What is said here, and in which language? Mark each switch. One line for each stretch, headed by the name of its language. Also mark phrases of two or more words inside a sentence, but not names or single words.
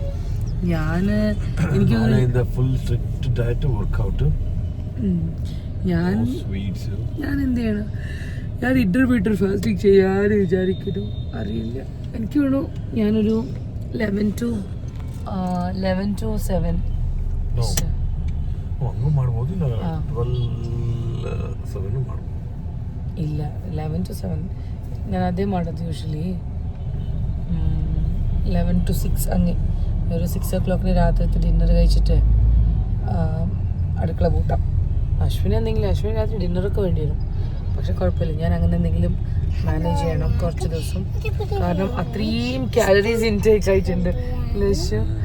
Malayalam: ഞാൻ എന്ത് ചെയ്യണം? ഞാൻ ഇന്റർമീഡിയറ്റ് ഫാസ്റ്റിംഗ് ചെയ്യാൻ വിചാരിക്കുന്നു. അറിയില്ല, എനിക്ക് വേണോ ഞാനൊരു 11 to 7.
Kannada: ಇಲ್ಲ 11 to 7 ನಾನು ಅದೇ ಮಾಡೋದು ಯೂಶ್ವಲಿ. 11 to 6 ಹಂಗೆ.
Malayalam: ഒരു 6 o'clock രാത്രി ഡിന്നർ കഴിച്ചിട്ട് അടുക്കള പൂട്ടാം. അശ്വിന് എന്തെങ്കിലും, അശ്വിന് രാത്രി ഡിന്നറൊക്കെ വേണ്ടി വരും. പക്ഷെ കുഴപ്പമില്ല, ഞാൻ അങ്ങനെ എന്തെങ്കിലും മാനേജ് ചെയ്യണം കുറച്ച് ദിവസം. കാരണം അത്രയും
English: calories intake
Malayalam: ആയിട്ടുണ്ട് ലക്ഷ്യം.